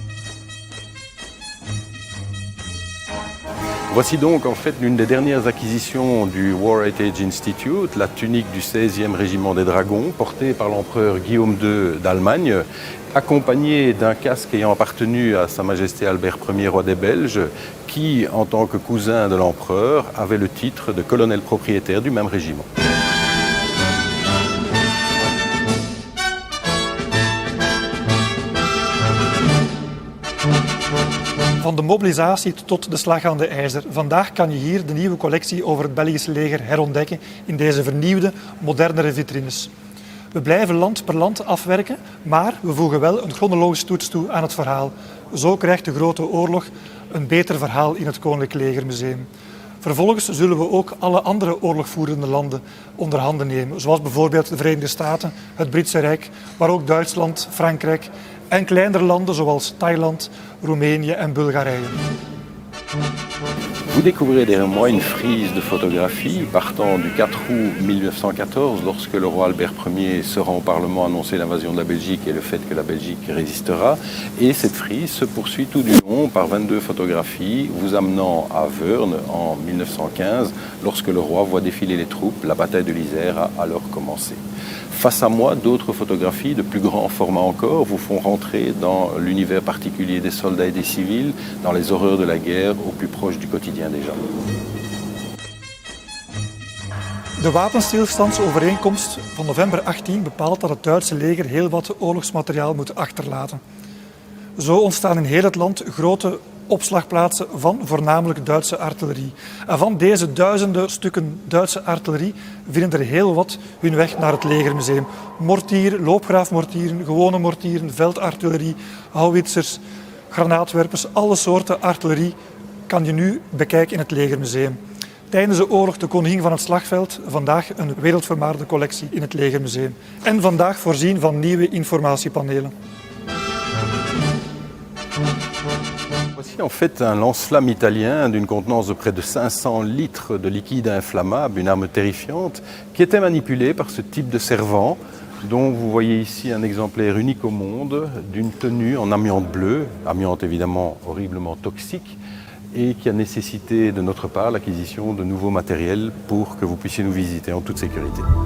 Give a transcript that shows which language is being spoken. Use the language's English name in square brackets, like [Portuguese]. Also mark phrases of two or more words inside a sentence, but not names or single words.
[French] Voici donc en fait l'une des dernières acquisitions du War Heritage Institute, la tunique du 16e régiment des dragons, portée par l'empereur Guillaume II d'Allemagne, accompagnée d'un casque ayant appartenu à Sa Majesté Albert Ier, roi des Belges, qui, en tant que cousin de l'empereur, avait le titre de colonel propriétaire du même régiment. [Dutch] Van de mobilisatie tot de slag aan de IJzer. Vandaag kan je hier de nieuwe collectie over het Belgisch leger herontdekken in deze vernieuwde, modernere vitrines. We blijven land per land afwerken, maar we voegen wel een chronologische toets toe aan het verhaal. Zo krijgt de Grote Oorlog een beter verhaal in het Koninklijk Legermuseum. Vervolgens zullen we ook alle andere oorlogvoerende landen onder handen nemen, zoals bijvoorbeeld de Verenigde Staten, het Britse Rijk, maar ook Duitsland, Frankrijk en kleinere landen zoals Thailand, Roemenië en Bulgarije. [French] Vous découvrirez derrière moi une frise de photographies partant du 4 août 1914, lorsque le roi Albert Ier se rend au Parlement annoncer l'invasion de la Belgique et le fait que la Belgique résistera. Et cette frise se poursuit tout du long par 22 photographies, vous amenant à Wörn en 1915, lorsque le roi voit défiler les troupes. La bataille de l'Isère a alors commencé. Face à moi, d'autres photographies de plus grand format encore vous font rentrer dans l'univers particulier des soldats et des civils, dans les horreurs de la guerre, au plus proche du quotidien des gens. [Dutch] De wapenstilstandsovereenkomst van november 18 bepaalt dat het Duitse leger heel wat oorlogsmateriaal moet achterlaten. Zo ontstaan in heel het land grote opslagplaatsen van voornamelijk Duitse artillerie. En van deze duizenden stukken Duitse artillerie vinden er heel wat hun weg naar het Legermuseum. Mortieren, loopgraafmortieren, gewone mortieren, veldartillerie, houwitsers, granaatwerpers, alle soorten artillerie kan je nu bekijken in het Legermuseum. Tijdens de oorlog de koningin van het slagveld, vandaag een wereldvermaarde collectie in het Legermuseum. En vandaag voorzien van nieuwe informatiepanelen. [French] Voici en fait un lance-flamme italien d'une contenance de près de 500 litres de liquide inflammable, une arme terrifiante, qui était manipulée par ce type de servant, dont vous voyez ici un exemplaire unique au monde, d'une tenue en amiante bleu, amiante évidemment horriblement toxique, et qui a nécessité de notre part l'acquisition de nouveaux matériels pour que vous puissiez nous visiter en toute sécurité.